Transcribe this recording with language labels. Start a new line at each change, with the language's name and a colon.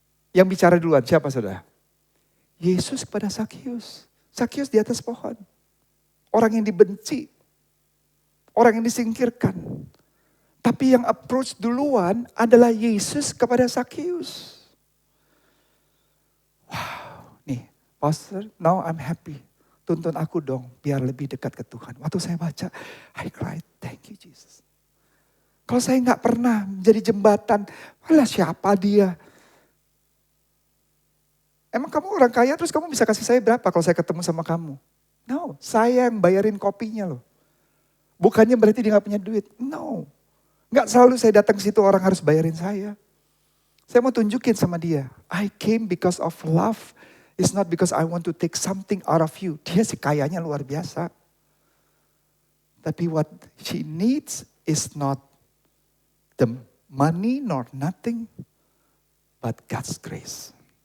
Indonesian: Yang bicara duluan siapa saudara? Yesus kepada Sakius. Sakius di atas pohon. Orang yang dibenci. Orang yang disingkirkan. Tapi yang approach duluan adalah Yesus kepada Sakius.
English: Wow, nih Pastor, now I'm happy.
Indonesian: Tuntun aku dong biar lebih dekat ke Tuhan. Waktu saya baca,
English: I cried, thank you Jesus.
Indonesian: Kalau saya nggak pernah menjadi jembatan, alah siapa dia? Emang kamu orang kaya terus kamu bisa kasih saya berapa kalau saya ketemu sama kamu? No, saya yang bayarin kopinya loh. Bukannya berarti dia gak punya duit. No, gak selalu saya datang ke situ orang harus bayarin saya. Saya mau tunjukin sama dia,
English: I came because of love. It's not because I want to take something out of you.
Indonesian: Dia si kayanya luar biasa. Tapi
English: what she needs is not the money nor nothing, but God's grace.